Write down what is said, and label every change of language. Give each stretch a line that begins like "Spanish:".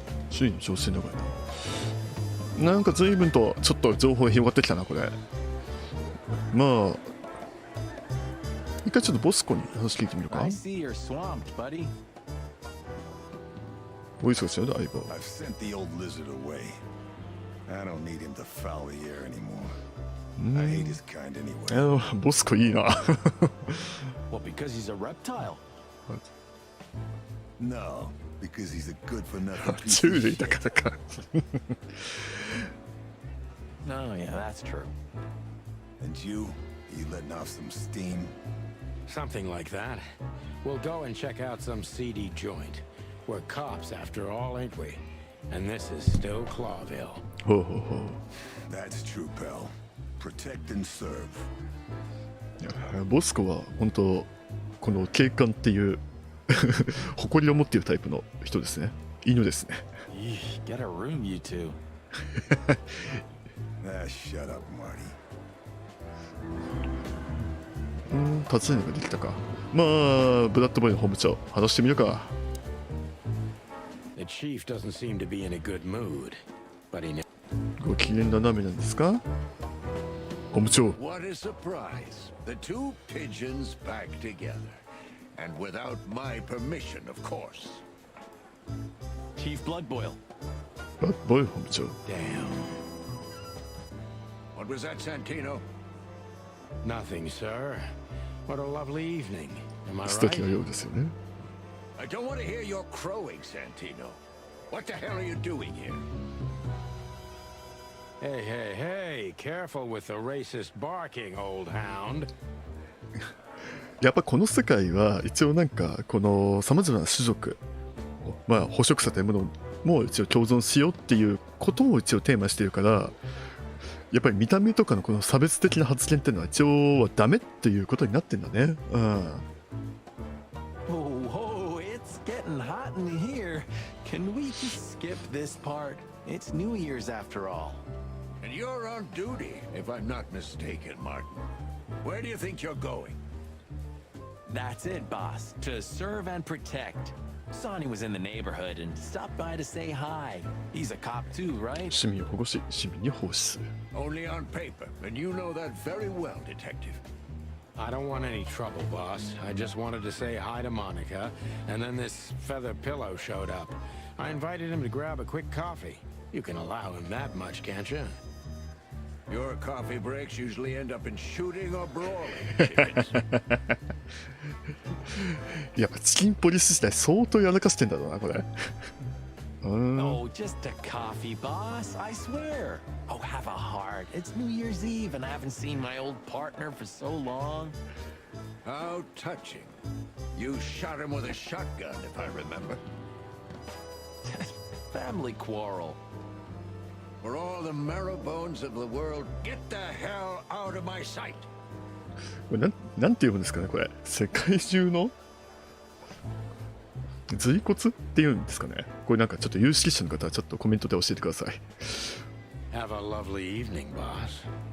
Japanese: 周囲の情勢の場合なんか随分とちょっと情報が広がってきたなこれ。まあ一回ちょっとボスコに話聞いてみるか。
English: I see you're swamped, buddy.
Japanese: お忙しいよね相棒。
English: I've sent the old lizard away. I don't need him to foul the air anymore. I hate his kind anyway.
Japanese: ボスコいいな。
English: Well, because he's a reptile. No, because he's a good for nothing piece of
Japanese: 類だ
English: shit.
Japanese: からか。
English: Oh, yeah, that's true. And you letting off some steam? Something like that. We'll go and check out some seedy joint. We're cops after all, ain't we? And this is still Clawville.
Japanese: ほうほうほう。
English: That's true, pal. Protect and serve.
Japanese: いやボスコは本当この警官っていう誇りを持っているタイプの人ですね。犬ですね。
English: Eesh, get a room, you two. Shut up, Marty.
Japanese: 尋ねができたか。まあブラッドボーイの本部長話してみるか。
English: The chief doesn't seem to be in a good mood, but he.
Japanese: ご機嫌斜めなんですか本部長。
English: What a surprise. The two pigeons back together. And without my permission, of course. Chief Bloodboil.
Japanese: ブラッドボーイ本部長。
English: Damn. What was that, Santino? Nothing, sir. What a lovely evening. Am I
Japanese: 素敵
English: right?
Japanese: なようですよね。
English: I don't want to hear your crowing, Santino. What the hell are you doing here? Hey, hey, hey! Careful with the racist barking, old hound.
Japanese: やっぱこの世界は一応なんかこのさまざまな種族、まあ捕食者というものも一応共存しようっていうことを一応テーマしているから、やっぱり見た目とかのこの差別的な発言っていうのは一応はダメっていうことになってんだね。うん。
English: Oh, it's getting hot in here. Can we just skip this part? It's New Year's after all. And you're on duty, if I'm not mistaken, Martin. Where do you think you're going? That's it, boss. To serve and protect. Sonny was in the neighborhood and stopped by to say hi. He's a cop too, right?
Japanese: 市民を保護し市民に奉仕する。
English: Only on paper, and you know that very well, Detective. I don't want any trouble, boss. I just wanted to say hi to Monica, and then this feather pillow showed up. I invited him to grab a quick coffee. You can allow him that much, can't you? Your coffee breaks usually end up in shooting or brawling.
Japanese: やっぱチキンポリス時代相当やらかしてんだろうな、これ。
English: Oh, just a coffee, boss. I swear. Oh, have a heart. It's New Year's Eve, and I haven't seen my old partner for so long. How touching. You shot him with a shotgun, if I remember. Family quarrel. For all the marrow bones of the world, get the hell out of my sight.
Japanese: これなんて読むんですかね、これ。世界中の髄骨っていうんですかね。これなんかちょっと有識者の方はちょっとコメントで教えてください。
English: Have a lovely evening, boss.